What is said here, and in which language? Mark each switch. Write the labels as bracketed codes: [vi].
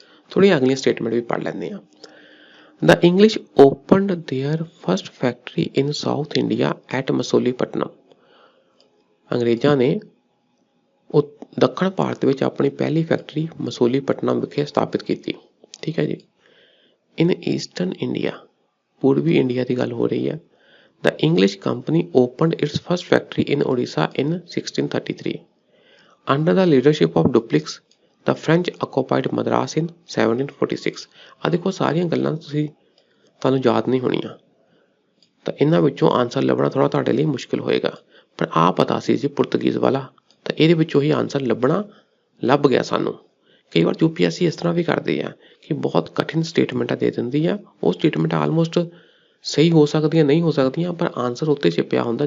[pa] ਥੋੜੀ ਅਗਲੀ ਸਟੇਟਮੈਂਟ ਵੀ ਪੜ੍ਹ ਲੈਂਦੇ ਹਾਂ। [en] The English opened their first factory in South India at Masulipatnam, [pa] ਅੰਗਰੇਜ਼ਾਂ ਨੇ ਦੱਖਣ ਭਾਰਤ ਵਿੱਚ ਆਪਣੀ ਪਹਿਲੀ ਫੈਕਟਰੀ ਮਸੂਲੀਪਟਨਮ ਵਿਖੇ ਸਥਾਪਿਤ ਕੀਤੀ। ਠੀਕ ਹੈ ਜੀ। [en] in eastern India, [pa] ਪੂਰਬੀ ਇੰਡੀਆ ਦੀ ਗੱਲ ਹੋ ਰਹੀ ਹੈ। [en] The English company opened its first factory in Odisha in 1633. Under the leadership of Dupleix, the French occupied Madras in 1746। [pa] ਆ ਦੇਖੋ ਸਾਰੀਆਂ ਗੱਲਾਂ ਤੁਹਾਨੂੰ ਯਾਦ ਨਹੀਂ ਹੋਣੀਆਂ, ਤਾਂ ਇਹਨਾਂ ਵਿੱਚੋਂ ਆਨਸਰ ਲੱਭਣਾ ਥੋੜਾ ਤੁਹਾਡੇ ਲਈ ਮੁਸ਼ਕਿਲ ਹੋਏਗਾ, ਪਰ ਆ ਪਤਾ ਸੀ ਜੀ ਪੁਰਤਗੀਜ਼ ਵਾਲਾ, ਤਾਂ ਇਹਦੇ ਵਿੱਚੋਂ ਹੀ ਆਨਸਰ ਲੱਭ ਗਿਆ ਸਾਨੂੰ। ਕਈ ਵਾਰ UPSC ਇਸ ਤਰ੍ਹਾਂ ਵੀ ਕਰਦੀ ਆ ਕਿ ਬਹੁਤ ਕਠਿਨ ਸਟੇਟਮੈਂਟਾਂ ਦੇ ਦਿੰਦੀ ਆ, ਉਹ ਸਟੇਟਮੈਂਟਾਂ ਆਲਮੋਸਟ ਸਹੀ ਹੋ ਸਕਦੀਆਂ, ਨਹੀਂ ਹੋ ਸਕਦੀਆਂ, ਪਰ ਆਨਸਰ ਉੱਤੇ ਛਿਪਿਆ ਹੁੰਦਾ।